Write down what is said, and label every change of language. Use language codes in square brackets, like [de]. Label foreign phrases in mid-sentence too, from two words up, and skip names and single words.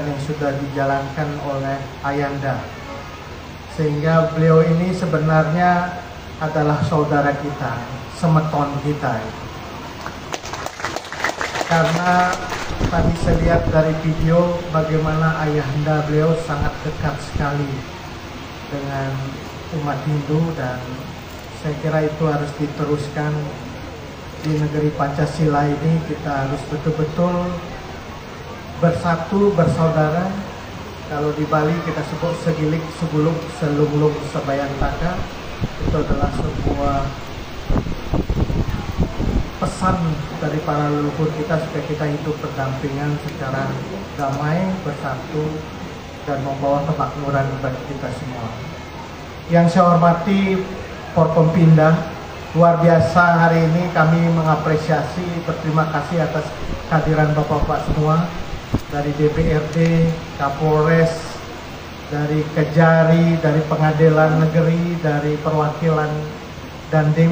[id] yang sudah dijalankan oleh Ayanda, sehingga beliau ini sebenarnya adalah saudara kita, semeton kita, karena tadi saya lihat dari video bagaimana ayahanda beliau sangat dekat sekali dengan umat Hindu, dan saya kira itu harus diteruskan di negeri Pancasila ini. Kita harus betul-betul bersatu, bersaudara. Kalau di Bali kita sebut [ban] segilik, sebuluk, selunglung, sebayantaka. [id] Itu adalah sebuah pesan dari para leluhur kita supaya kita hidup berdampingan secara damai, bersatu, dan membawa kemakmuran bagi kita semua. Yang saya hormati Forkompinda, luar biasa hari ini kami mengapresiasi, berterima kasih atas kehadiran Bapak-Bapak semua dari DPRD, Kapolres, dari Kejari, dari Pengadilan Negeri, dari perwakilan Dandim.